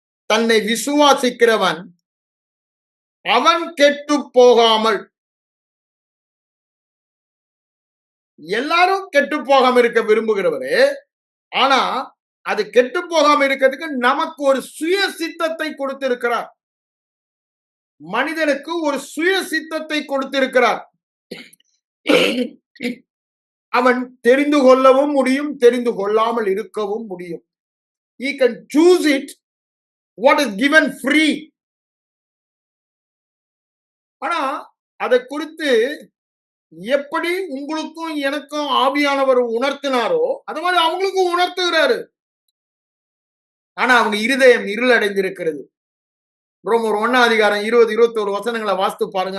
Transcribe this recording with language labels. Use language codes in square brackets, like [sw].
[ta] தன்னை விசுவாசிக்கிறவன் அவன் கெட்டு போகாமல், எல்லாரும் கெட்டு போகாம இருக்க விரும்புகிறவரு, ஆனா அது கெட்டு போகாம இருக்கிறதுக்கு நமக்கு ஒரு சுய சித்தத்தை கொடுத்திருக்கிறார். மனிதனுக்கு ஒரு சுய சித்தத்தை கொடுத்திருக்கிறார். அவன் தெரிந்து கொள்ளவும் முடியும், தெரிந்து கொள்ளாமல் இருக்கவும் முடியும். [en] He can choose it what is given free. [ta] ஆனா அதை குறித்து எப்படி உங்களுக்கும் எனக்கும் ஆவியானவர் உணர்த்தினாரோ அது மாதிரி அவங்களுக்கும் உணர்த்துகிறாரு. ஆனா அவங்க இருதயம் இருள் அடைந்திருக்கிறது. ரோமர் 1ஆம் அதிகாரம் 20, 21 வசனங்களை வாசித்து பாருங்க.